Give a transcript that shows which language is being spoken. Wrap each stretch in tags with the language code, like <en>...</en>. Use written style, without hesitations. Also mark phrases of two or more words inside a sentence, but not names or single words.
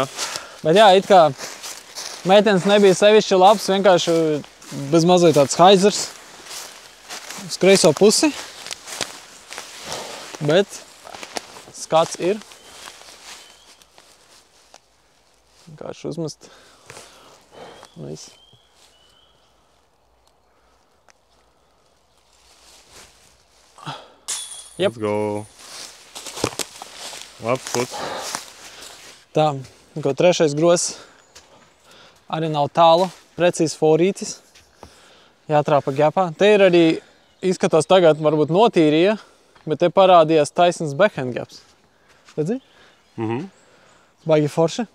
<lv>Bet jā, it kā meitenes nebija sevišķi labs, vienkārši bez mazliet tāds haizers uz kreiso pusi. Bet skats ir. Vienkārši uzmest. Viss. Yep.</lv> <en>Let's go.</en> <lv>Labs puts. Tā, ko trešais grozs arī nav tālu, precīzi forītis. Jātrāpa gapā. Te ir arī, izskatās tagad, varbūt notīrīja, bet te parādījās taisns backhand gaps. Redzi? Baigi forši.</lv>